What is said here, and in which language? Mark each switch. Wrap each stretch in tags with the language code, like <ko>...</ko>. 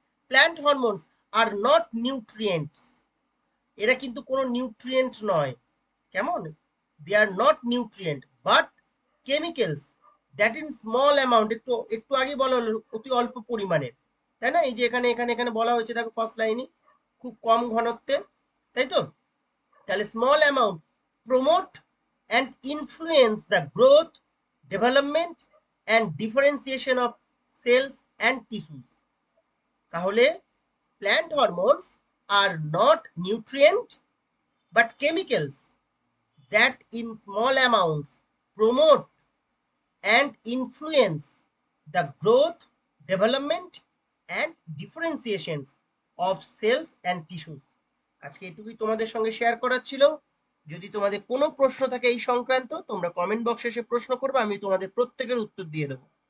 <en>plant hormones are not nutrients,</en> <bn>এরা কিন্তু কোনো নিউট্রিয়েন্ট নয়, কেমন,</bn> <en>they are not nutrient but chemicals that in small amount,</en> <bn>একটু একটু আগে বলা হলো অতি অল্প পরিমাণে, তাই না, এই যে এখানে এখানে এখানে বলা হয়েছে দেখো ফার্স্ট লাইনে, খুব কম ঘনত্বে, তাই তো। তাহলে</bn> <en>Small amount promote and influence the growth, development and differentiation of cells and tissues.</en> <bn>তাহলে</bn> <en>plant hormones are not nutrient but chemicals that in small amounts promote and influence the growth, development and differentiations of cells and tissues.</en> <bn>আজকে এটুকুই তোমাদের সঙ্গে share করার ছিল। যদি তোমাদের কোনো প্রশ্ন থাকে এই সংক্রান্ত, তোমরা কমেন্ট বক্সে এসে প্রশ্ন করবে, আমি তোমাদের প্রত্যেকের উত্তর দিয়ে দেবো।</bn>